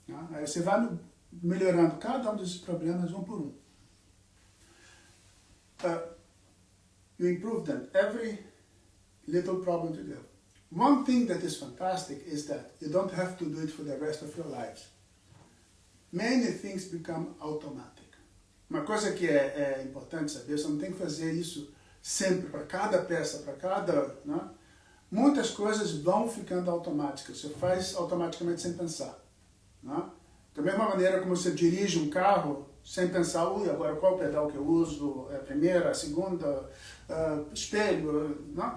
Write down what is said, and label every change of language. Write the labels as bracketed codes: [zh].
[pt] Aí você vai melhorando cada um desses problemas um por um. [en] You improve them, every little problem you have. One thing that is fantastic is that you don't have to do it for the rest of your lives. Many things become automatic. [pt] Uma coisa que é importante saber, você não tem que fazer isso sempre, para cada peça, para cada... Muitas coisas vão ficando automáticas, você faz automaticamente sem pensar. Da mesma maneira como você dirige um carro, sem pensar, agora qual pedal que eu uso, a primeira, a segunda, espelho, não?